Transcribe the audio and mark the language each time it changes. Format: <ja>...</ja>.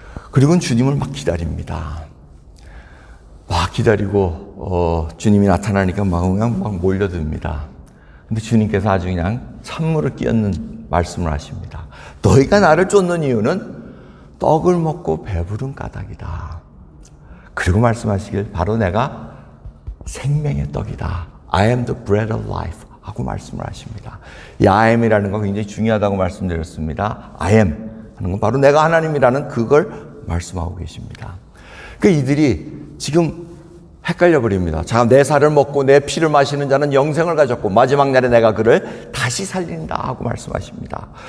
<ko>그리고는 주님을 막 기다립니다. 막 기다리고 주님이 나타나니까 막 몰려듭니다. 근데 주님께서 아주 그냥 찬물을 끼얹는 말씀을 하십니다. 너희가 나를 쫓는 이유는 떡을 먹고 배부른 까닭이다. 그리고 말씀하시길 바로 내가 생명의 떡이다.</ko> <en>I am the bread of life</en> <ko>하고 말씀을 하십니다. 이 I am이라는 거 굉장히 중요하다고 말씀드렸습니다. I am 하는 건 바로 내가 하나님이라는 그걸 말씀하고 계십니다. 그러니까 이들이 지금 헷갈려 버립니다. 자, 내 살을 먹고 내 피를 마시는 자는 영생을 가졌고 마지막 날에 내가 그를 다시 살린다 하고 말씀하십니다.</ko>